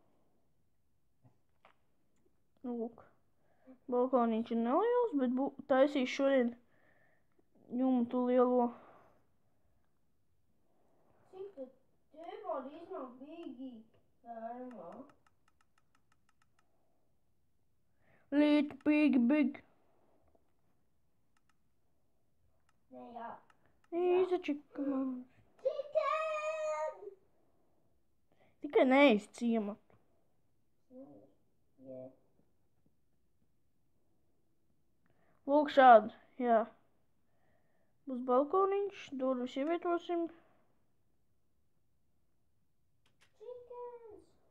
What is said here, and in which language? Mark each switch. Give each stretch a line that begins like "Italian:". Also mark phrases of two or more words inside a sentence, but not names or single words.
Latvian: Lūk. Balkoniņš ir neliels, bet taisīšu šodien jumtu lielo. Cik tu tev iznāk bīgi fermā?
English: Little big.
Latvian: Nē, jā.
English: He's a chicken. Chicken!
Latvian: Tikai neiz ciematu. Jā. Lūk šādi, jā. Būs balkoniņš, durvis ievietosim.
English: Chickens!